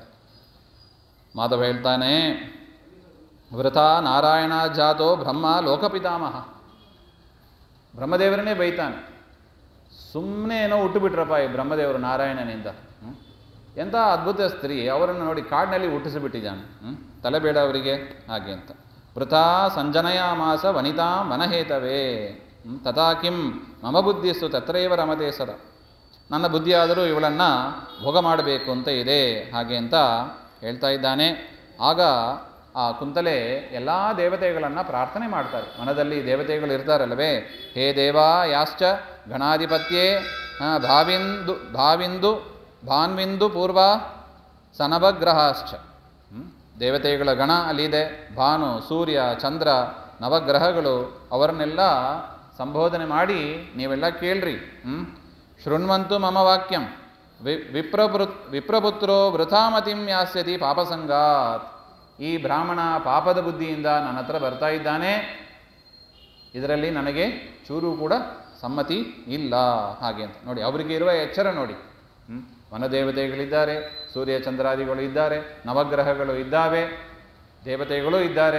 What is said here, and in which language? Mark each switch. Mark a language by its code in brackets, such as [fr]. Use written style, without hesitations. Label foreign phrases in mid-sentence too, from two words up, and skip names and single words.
[sa] ಮಾಧವ ಹೇಳ್ತಾನೆ, ವೃಥಾ ನಾರಾಯಣ ಜಾತೋ ಬ್ರಹ್ಮ ಲೋಕಪಿತಾಮಹ. [kn] ಬ್ರಹ್ಮದೇವರನ್ನೇ ಬೈತಾನೆ, ಸುಮ್ಮನೆ ಏನೋ ಹುಟ್ಟುಬಿಟ್ರಪ್ಪ ಈ ಬ್ರಹ್ಮದೇವರು ನಾರಾಯಣನಿಂದ. ಎಂಥ ಅದ್ಭುತ ಸ್ತ್ರೀ, ಅವರನ್ನು ನೋಡಿ ಕಾಡಿನಲ್ಲಿ ಹುಟ್ಟಿಸಿಬಿಟ್ಟಿದ್ದಾನೆ, ತಲೆ ಬೇಡ ಅವರಿಗೆ ಹಾಗೆ ಅಂತ. [sa] ವೃಥಾ ಸಂಜನಯಾಮಾಸ ವನಿತಾ ಮನಹೇತವೇ ತಥಾ ಕಿಂ ಮಮ ಬುದ್ಧಿಸ್ತು ತತ್ರೈವ ರಮತೆ ಸದ. [kn] ನನ್ನ ಬುದ್ಧಿಯಾದರೂ ಇವಳನ್ನು ಭೋಗ ಮಾಡಬೇಕು ಅಂತ ಇದೆ ಹಾಗೆ ಅಂತ ಹೇಳ್ತಾ ಇದ್ದಾನೆ. ಆಗ ಆ ಕುಂತಲೆ ಎಲ್ಲ ದೇವತೆಗಳನ್ನು ಪ್ರಾರ್ಥನೆ ಮಾಡ್ತಾರೆ. ಮನದಲ್ಲಿ ದೇವತೆಗಳು ಇರ್ತಾರಲ್ಲವೇ, [sa] ಹೇ ದೇವಾ ಯಾಶ್ಚ ಗಣಾಧಿಪತ್ಯೇ ಭಾನ್ವಿಂದು ಪೂರ್ವ ಸನವಗ್ರಹಾಶ್ಚ. [kn] ದೇವತೆಗಳ ಗಣ ಅಲ್ಲಿದೆ, ಭಾನು, ಸೂರ್ಯ, ಚಂದ್ರ, ನವಗ್ರಹಗಳು, ಅವರನ್ನೆಲ್ಲ ಸಂಬೋಧನೆ ಮಾಡಿ ನೀವೆಲ್ಲ ಕೇಳ್ರಿ. [sa] ಶೃಣ್ವಂತು ಮಮ ವಾಕ್ಯಂ ವಿಪ್ರಪುತ್ರೋ ವೃಥಾಮತಿಂ ಯಾಸ್ಯತಿ ಪಾಪಸಂಗಾತ್. [kn] ಈ ಬ್ರಾಹ್ಮಣ ಪಾಪದ ಬುದ್ಧಿಯಿಂದ ನನ್ನ ಹತ್ರ ಬರ್ತಾ ಇದ್ದಾನೆ, ಇದರಲ್ಲಿ ನನಗೆ ಚೂರು ಕೂಡ ಸಮ್ಮತಿ ಇಲ್ಲ ಹಾಗೆ ಅಂತ. ನೋಡಿ ಅವರಿಗೆ ಇರುವ ಎಚ್ಚರ ನೋಡಿ. ವನದೇವತೆಗಳಿದ್ದಾರೆ, ಸೂರ್ಯ ಚಂದ್ರಾದಿಗಳು ಇದ್ದಾರೆ, ನವಗ್ರಹಗಳು ಇದ್ದಾವೆ, ದೇವತೆಗಳು ಇದ್ದಾರೆ.